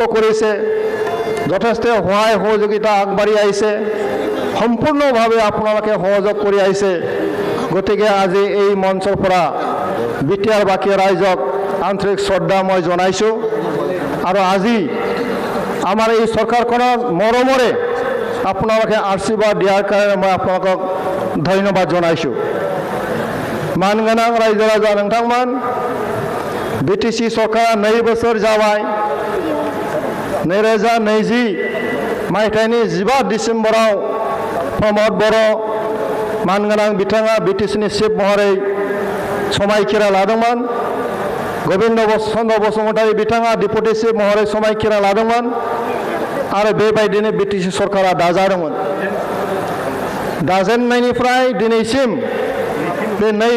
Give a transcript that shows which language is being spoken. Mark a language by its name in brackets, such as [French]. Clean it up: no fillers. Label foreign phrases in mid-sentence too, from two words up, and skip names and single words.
[Assamese] কৰিছে যথেষ্ট সহায় সহযোগিতা আগবাঢ়ি আহিছে সম্পূৰ্ণভাৱে আপোনালোকে সহযোগ কৰি আহিছে গতিকে আজি এই মঞ্চৰ পৰা বিটিআৰবাসী ৰাইজক আন্তৰিক শ্ৰদ্ধা মই জনাইছোঁ আৰু আজি আমাৰ এই চৰকাৰখনৰ মৰমৰে আপোনালোকে আশীৰ্বাদ দিয়াৰ কাৰণে মই আপোনালোকক ধন্যবাদ জনাইছোঁ [Bodo] মানগोनां रायजो राजा नोंथांमोन BTC सरकारा 2 बोसोर जाबाय 2020 मायथाइनि 15 डिसेम्बराव प्रमद बर' मानगोनां बिथाङा BTCनि चिफ महरै समायखिरा लादोंमोन गोविंद चन्द्र बसुमतारी बिथाङा डिपुटि चिफ महरै समायखिरा लादोंमोन आरो बेबायदिनो BTC सरकारा दाजादोंमोन दाजेननायनिफ्राय दिनैसिम बे 2